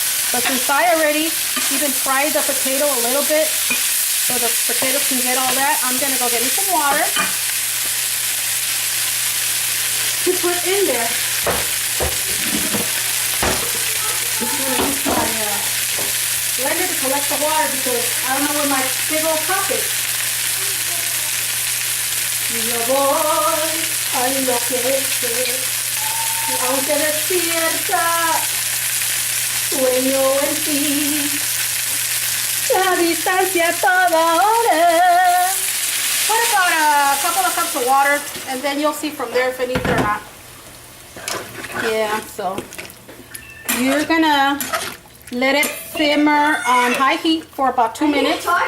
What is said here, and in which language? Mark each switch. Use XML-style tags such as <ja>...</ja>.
<en>But since I already even fried the potato a little bit, so the potatoes can get all that, I'm going to go get me some water to put in there. I'm going to use my blender to collect the water because I don't know where my big old cup is.</en> <es>Yo voy a enloquecer, aunque despierta, sueño en ti. La distancia toda hora.</es> <en>Put about a couple of cups of water and then you'll see from there if it needs it or not. Yeah, so you're gonna let it simmer on high heat for about 2 minutes.</en>